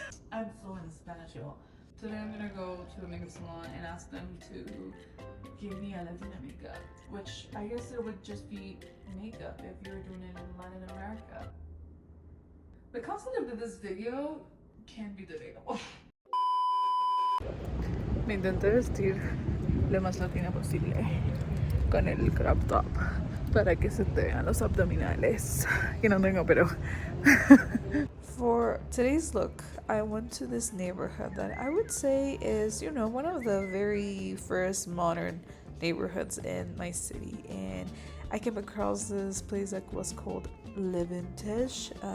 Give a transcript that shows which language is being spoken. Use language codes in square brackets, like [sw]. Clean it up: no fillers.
[en] I'm fluent in Spanish, y'all. Today I'm gonna go to a makeup salon and ask them to give me a Latina makeup, which I guess it would just be makeup if you were doing it in Latin America. The concept of this video can be debatable. [es] Me intenté vestir lo más latina posible con el crop top para que se te vean los abdominales, que no tengo, pero. [en] For today's look, I went to this neighborhood that I would say is, you know, one of the very first modern neighborhoods in my city, and I came across this place that was called Le Vintage.